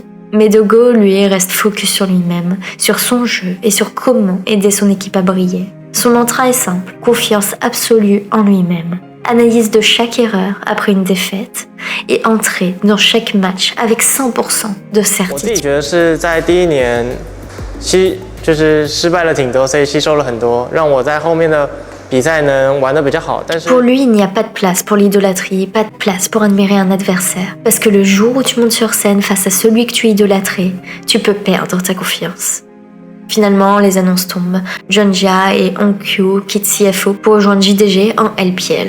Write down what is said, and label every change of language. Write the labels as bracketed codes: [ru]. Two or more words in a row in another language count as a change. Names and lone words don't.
[fr] Mais Dogo, lui, reste focus sur lui-même, sur son jeu et sur comment aider son équipe à briller. Son mantra est simple, confiance absolue en lui-même. Analyse de chaque erreur après une défaite et entrer dans chaque match avec 100% de certitude. [zh] 我自己觉得是在第一年，就是失败了挺多，所以吸收了很多，让我在后面的比赛能玩得比较好。但是 [fr] Pour lui, il n'y a pas de place pour l'idolâtrie, pas de place pour admirer un adversaire. Parce que le jour où tu montes sur scène face à celui que tu idolâtrais, tu peux perdre ta confiance. Finalement, les annonces tombent. Jonja et Onkyu quittent CFO pour rejoindre JDG en LPL.